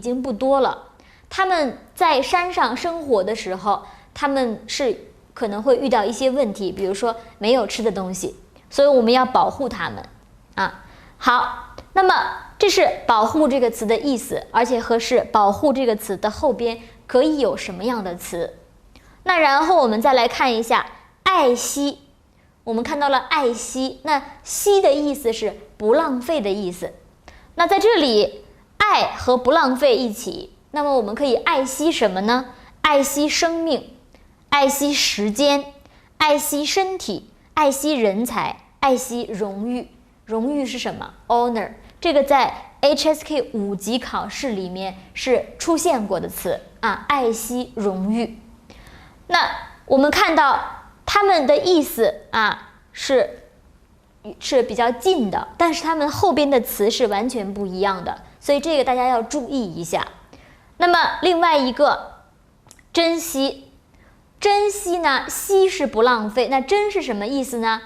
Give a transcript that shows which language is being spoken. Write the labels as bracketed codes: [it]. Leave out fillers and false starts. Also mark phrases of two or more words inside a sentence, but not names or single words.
[zh] 經不多了，它們在山上生活的時候，它們是可能会遇到一些問題，比如說沒有吃的東西，所以我們要保護它們好，那麼這是保護這個詞的意思，而且和是保護這個詞的後邊可以有什麼樣的詞。那然後我們再來看一下愛惜，我們看到了愛惜，那惜的意思是不浪費的意思。那在這裡，愛和不浪費一起，那麼我們可以愛惜什麼呢？愛惜生命，愛惜時間，愛惜身體，愛惜人才，愛惜榮譽。榮譽是什麼 ？Honor， 這個在 HSK 5級考試裡面是出現過的詞啊，愛惜榮譽。那我們看到它們的意思啊是比較近的，但是它們後邊的詞是完全不一樣的，所以這個大家要注意一下。那麼另外一個珍惜，珍惜呢，惜是不浪費，那珍是什麼意思呢？